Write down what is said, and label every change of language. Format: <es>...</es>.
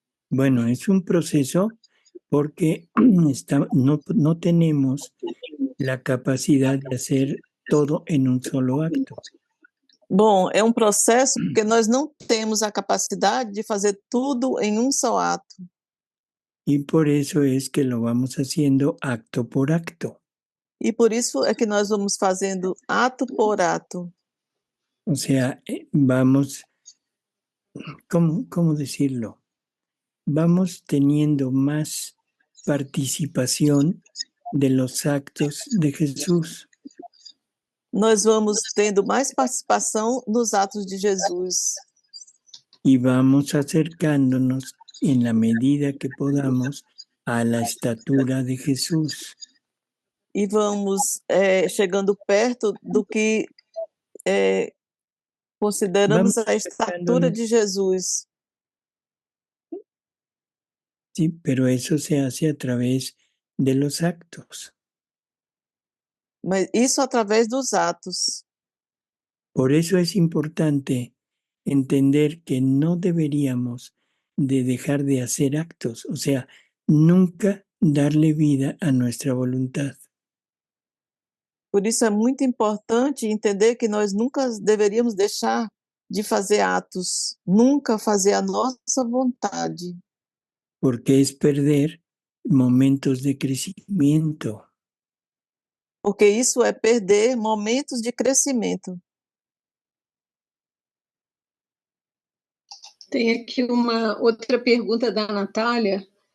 <es>Bueno, es un proceso porque no tenemos la capacidad de hacer todo en un solo acto.</es> <pt>Bom, é um processo porque nós não temos a capacidade de fazer tudo em um só ato.</pt> <es>Y por eso es que lo vamos haciendo acto por acto.</es> <pt>E por isso é que nós vamos fazendo ato por ato.</pt> <es>O sea, vamos, ¿cómo decirlo? Vamos teniendo más participación de los actos de Jesús.</es> <pt>Nós vamos tendo mais participação nos atos de Jesus.</pt> <es>Y vamos acercándonos en la medida que podamos a la estatura de Jesús.</es> <pt>E vamos chegando perto do que consideramos Vamos a estatura de Jesus.</pt> <es>Sí, pero eso se hace a través de los actos.</es> <pt>Mas isso através dos atos.</pt> <es>Por eso es importante entender que no deberíamos de dejar de hacer actos, o sea, nunca darle vida a nuestra voluntad.</es> <pt>Por isso é muito importante entender que nós nunca deveríamos deixar de fazer atos, nunca fazer a nossa vontade,</pt> <es>Porque es perder momentos de crecimiento.</es> <pt>porque isso é perder momentos de crescimento. Tem aqui uma outra pergunta da Natália.</pt>